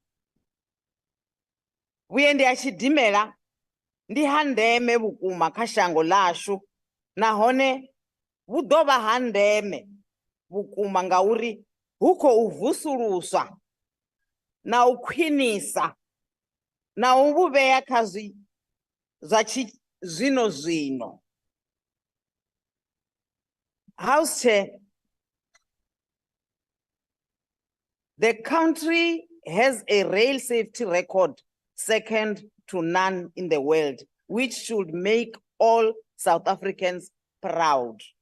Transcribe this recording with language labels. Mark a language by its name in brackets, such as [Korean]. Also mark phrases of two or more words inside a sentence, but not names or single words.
[Venda] Vhuendi ha tshidimela ndi ha ndeme vhukuma kha shango ḽashu, nahone vhu ḓo vha ha ndeme vhukuma ngauri hu khou vusuluswa na u khwinisa na u vhu vhea kha zwa zwino. [English] House Chair, the country has a rail safety record second to none in the world, which should make all South Africans proud.